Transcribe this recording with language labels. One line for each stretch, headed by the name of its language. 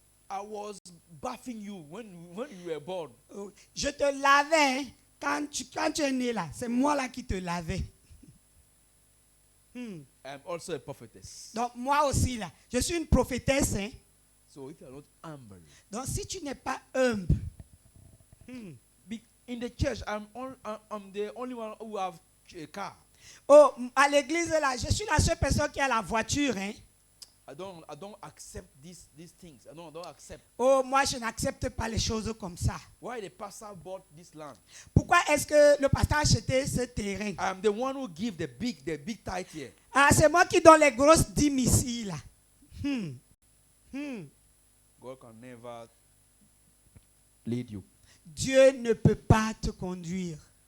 English: I was bathing you when you were born.
French: je te lavais hein, quand tu es né là. C'est moi là qui te lavais.
English: I'm also a prophetess.
French: Donc moi aussi là, je suis une prophétesse. Hein.
English: So if you are not humble,
French: Donc si tu n'es pas humble,
English: in the church, I'm the only one who have a car.
French: oh, à l'église là, je suis la seule personne qui a la voiture. Hein.
English: I don't accept these things. I don't accept.
French: Oh, moi je n'accepte pas les choses comme ça.
English: Why the pastor bought this land?
French: Pourquoi est-ce que le pasteur a acheté ce terrain?
English: I'm the one who give the big tithe here.
French: Ah, c'est moi qui donne les grosses dîmes ici là.
English: God can never lead you.
French: Dieu ne peut pas te conduire.